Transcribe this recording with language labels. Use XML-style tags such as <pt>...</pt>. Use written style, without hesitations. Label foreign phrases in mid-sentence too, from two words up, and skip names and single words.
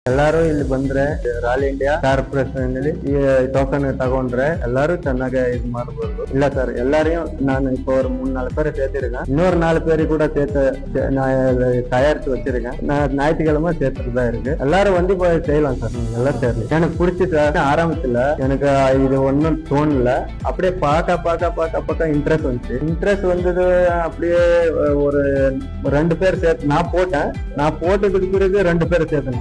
<kn>ಎಲ್ಲಾರು ಇಲ್ಲಿ ಬಂದ್ರೆ ರಾಯಲ್ ಇಂಡಿಯಾ ಕಾರ್ಪೊರೇಷನ್ ಈ ಟೋಕನ್ ತಗೊಂಡ್ರೆ ಎಲ್ಲಾರು ಚೆನ್ನಾಗಿ ಇದು ಮಾಡಬಹುದು. ಇಲ್ಲ ಸರ್,</kn> <ta>எல்லாரையும் நான் இப்போ ஒரு 3-4 பேரை சேர்த்திருக்கேன். இன்னொரு 4 பேரை கூட சேர்த்து தயாரித்து வச்சிருக்கேன். நான் ஞாயிற்றுக்கிழமை சேர்த்துட்டு தான் இருக்கு. எல்லாரும் வந்து போய் செய்யலாம் சார். எல்லாம் சேரல எனக்கு பிடிச்சி ஆரம்பத்துல எனக்கு இது ஒன்னும் தோணல. அப்படியே பார்க்க இன்ட்ரெஸ்ட் வந்துச்சு. இன்ட்ரெஸ்ட் வந்தது அப்படியே ஒரு 2 பேர் சேர்த்து நான் போட்டதுக்கு பிறகு 2 பேர் சேர்த்தேன்.</ta>